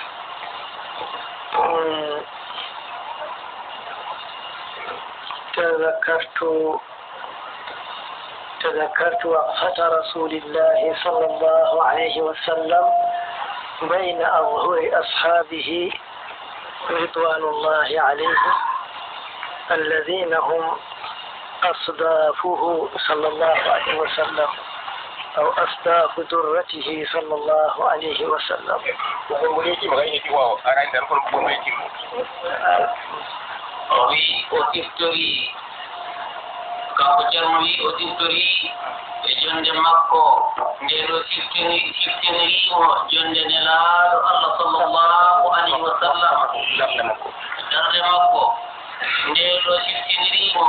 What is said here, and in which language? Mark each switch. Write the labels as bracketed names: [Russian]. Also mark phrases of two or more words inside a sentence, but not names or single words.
[Arabic] تذكرت وقفة رسول الله صلى الله عليه وسلم بين أظهر أصحابه رضوان الله عليهم الذين هم أصدافه صلى الله عليه وسلم أو أصداف درته صلى الله عليه وسلم. [Fula] Oui, auditori, kanko Ceerno wi auditori e jonde makko nde ɗo siftinirimo jonde nelaaɗo Allah [Arabic] صلى الله عليه وسلم [Fula] darde makko nde ɗo siftinirimo